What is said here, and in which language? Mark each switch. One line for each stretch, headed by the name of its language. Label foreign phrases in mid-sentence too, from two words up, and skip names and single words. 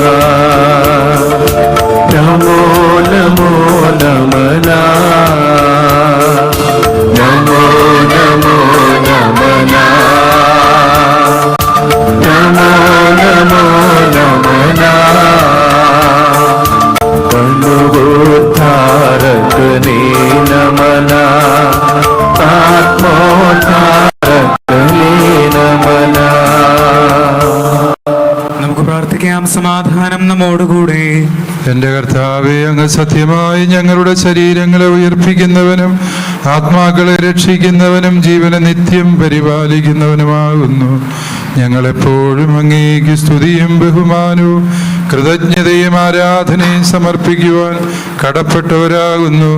Sanskrit: नमो नमो नमना नमो नमो नमना नमो नमो नमना अनुबोधारकने नमना आत्मोद्धारकने नमना.
Malayalam: നമുക്ക് പ്രാർത്ഥിക്കാം. സമാധാനം നമ്മോടുകൂടെ. എൻ്റെ കർത്താവേ, അങ്ങ് സത്യമായി ഞങ്ങളുടെ ശരീരങ്ങളെ ഉയർപ്പിക്കുന്നവനും ആത്മാക്കളെ രക്ഷിക്കുന്നവനും ജീവനെ നിത്യം പരിപാലിക്കുന്നവനുമാകുന്നു. ഞങ്ങളെപ്പോഴും അങ്ങേക്ക് സ്തുതിയും ബഹുമാനവും കൃതജ്ഞതയും ആരാധനയും സമർപ്പിക്കുവാൻ കടപ്പെട്ടവരാകുന്നു.